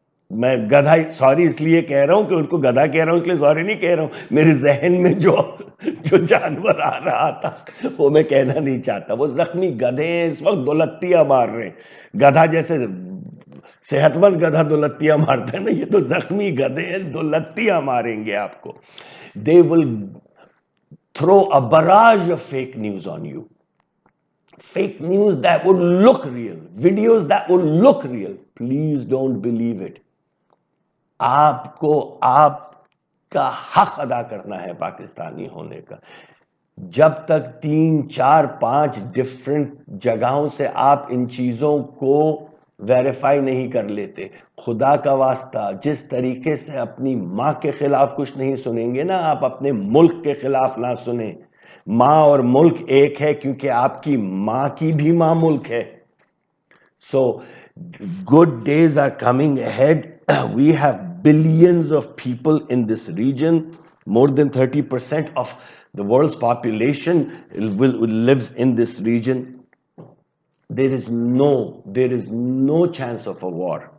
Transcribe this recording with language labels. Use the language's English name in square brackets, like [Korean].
[Hindi] मैं गधा सॉरी इसलिए कह रहा हूं कि उनको गधा कह रहा हूं, इसलिए सॉरी नहीं कह रहा हूं. मेरे जहन में जो जानवर आ रहा था वो मैं कहना नहीं चाहता. वो जख्मी गधे हैं, इस वक्त दुलत्तियां मार रहे हैं. गधा जैसे सेहतमंद गधा दुलत्तियां मारता है ना, ये तो जख्मी गधे हैं, दुलत्तियां मारेंगे आपको. [English] They will throw a barrage of fake news on you. Fake news that would look real, videos that would look real. Please don't believe it. [Hindi] आपको आपका हक अदा करना है पाकिस्तानी होने का. जब तक 3, 4, 5 डिफरेंट जगहों से आप इन चीजों को वेरीफाई नहीं कर लेते, खुदा का वास्ता जिस तरीके से अपनी माँ के खिलाफ कुछ नहीं सुनेंगे ना, आप अपने मुल्क के खिलाफ ना सुने. माँ और मुल्क एक है, क्योंकि आपकी माँ की भी माँ मुल्क है. [English] So good days are coming ahead. We have billions of people in this region. More than 30% of the world's population lives in this region. There is no chance of a war.